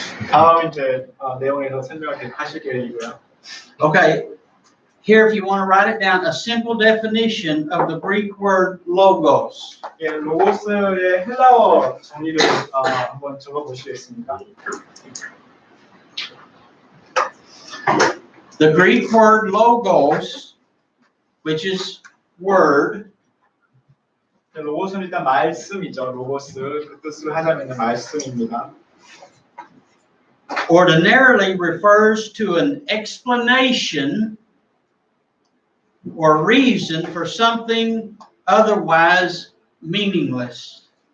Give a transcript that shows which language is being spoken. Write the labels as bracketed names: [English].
[Korean] 다음 이제 내용에서 설명을 하실 계획이고요. [English] Okay, here if you want to write it down, a simple definition of the Greek word logos. [Korean] 예, 로고스의 헬라어 정의를 한번 적어보시겠습니까? [English] The Greek word logos, which is word, [Korean] 로고스는 일단 말씀이죠. 로고스 그 뜻을 하자면 말씀입니다. [English] ordinarily refers to an explanation or reason for something otherwise meaningless.